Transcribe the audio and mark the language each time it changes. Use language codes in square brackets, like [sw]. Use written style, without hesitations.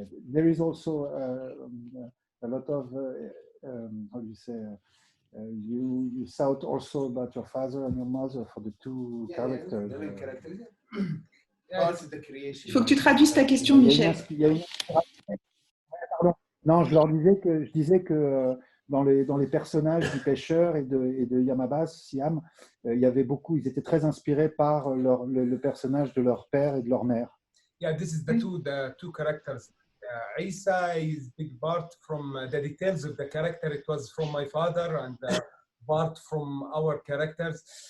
[en] There is also a lot of how do you say you thought also about your father and your mother for the two characters. [fr] Il faut que tu traduises ta question, Michel. Pardon. Non, je disais que dans les personnages du pêcheur et de Yamabas, Siam, il y avait beaucoup, ils étaient très inspirés par le personnage de leur père et de leur mère. [en] Yeah, this is the two characters. Isa is big part from the details of the character. It was from my father, and part from our characters.